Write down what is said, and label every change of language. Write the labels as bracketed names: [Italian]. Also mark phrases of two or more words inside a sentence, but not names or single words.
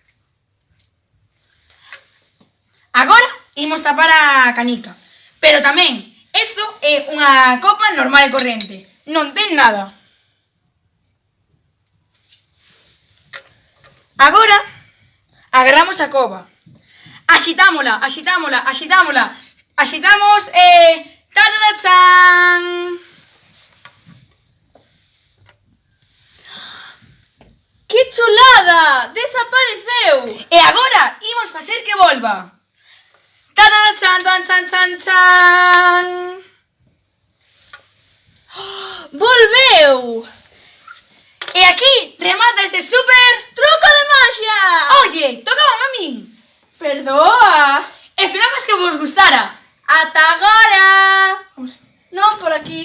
[Galician] Agora imos tapar a canica. Pero tamén, isto é unha copa normal e corrente. Non ten nada. Agora, agarramos a copa. Axitámola, axitámola, axitámola. Axitamos e... ¡Ta-ta-ta-chan! ¡Que chulada! Desapareceu! E agora imos facer que volva. ¡Ta-ta-ta-chan, chan, chan, chan, chan! Volveu! E aquí remata este super... Truco de magia! Oye, tocaba a min. Perdoa! Esperamos que vos gustara. ¡Ata agora! Non, por aquí.